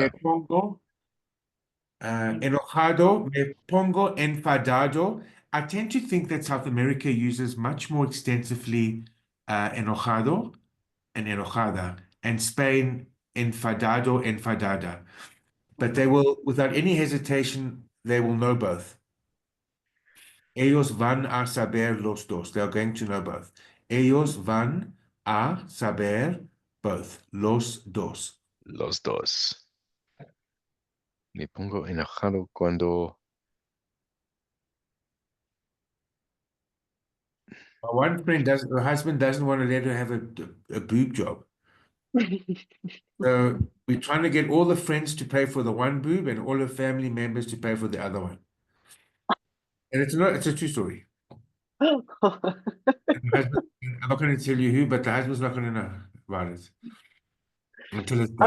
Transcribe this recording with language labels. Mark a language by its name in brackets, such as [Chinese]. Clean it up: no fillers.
[Spanish] me pongo enojado, me pongo enfadado. [English] I tend to think that South America uses much more extensively enojado and enojada, and Spain enfadado, enfadada. But they will, without any hesitation, they will know both. [Spanish] Ellos van a saber los dos. [English] They're going to know both. [Spanish] Ellos van a saber both. Los dos. Los dos. Me pongo enojado cuando [English] My one friend doesn't, her husband doesn't want to let her have a boob job. So we're trying to get all the friends to pay for the one boob and all the family members to pay for the other one. And it's a true story. And the husband, I'm not going to tell you who, but the husband's not going to know about it until it's done.